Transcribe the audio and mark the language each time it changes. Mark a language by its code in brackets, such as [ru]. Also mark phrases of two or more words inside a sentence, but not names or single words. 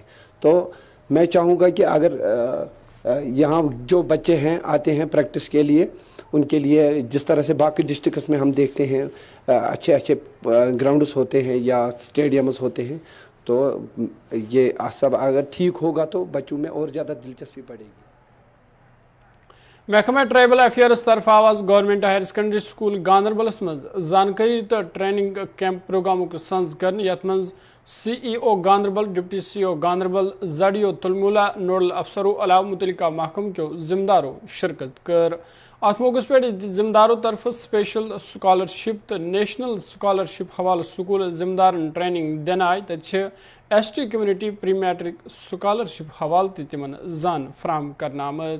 [hi] तो मैं चाहूँगा कि अगर यहाँ जो बच्चे हैं आते हैं प्रैक्टिस के लिए, उनके लिए जिस तरह से बाकी डिस्ट्रिक्ट्स में हम देखते हैं अच्छे अच्छे ग्राउंड्स होते हैं या स्टेडियम्स होते हैं, तो ये सब अगर ठीक होगा तो बच्चों में और ज़्यादा दिलचस्पी बढ़ेगी। [ks] महकमा ट्राइबल अफेयर्स तरफ आवाज गवर्नमेंट हायर सेकेंडरी स्कूल गांधरबलस मज जानकारी तो [en] training camp [ks] प्रोग्राम सज कर यथ मज CEO गांधरबल, डिप्टी CEO गांधरबल, ZDO तुलमुला, नोडल अफसरों अलावा मुतलिका महकम के जिम्मेदारों शिरकत कर अत मौके पे जिम्मेदारों तरफ [en] special scholarship [ks] तो [en] national scholarship [ks] हवाले स्कूल जिम्मेदारन ट्रेनिंग दिन आय तथे [en] ST community pre matric scholarship [ks] हवाले तिमन जान फ्राहम करना।